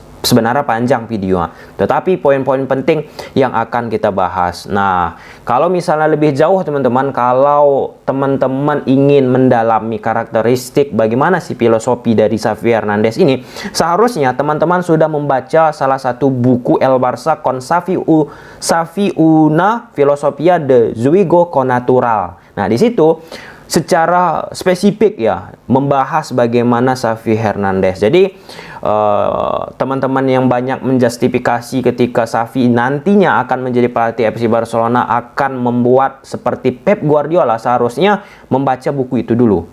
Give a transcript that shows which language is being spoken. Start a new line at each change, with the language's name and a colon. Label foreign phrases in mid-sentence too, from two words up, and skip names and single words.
Indonesian: Sebenarnya panjang video, tetapi poin-poin penting yang akan kita bahas. Nah, kalau misalnya lebih jauh teman-teman, kalau teman-teman ingin mendalami karakteristik bagaimana sih filosofi dari Xavi Hernandez ini, seharusnya teman-teman sudah membaca salah satu buku El Barça con Xavi una filosofia de juego con natural. Nah, di situ secara spesifik ya membahas bagaimana Xavi Hernandez. Jadi teman-teman yang banyak menjustifikasi ketika Xavi nantinya akan menjadi pelatih FC Barcelona akan membuat seperti Pep Guardiola, seharusnya membaca buku itu dulu.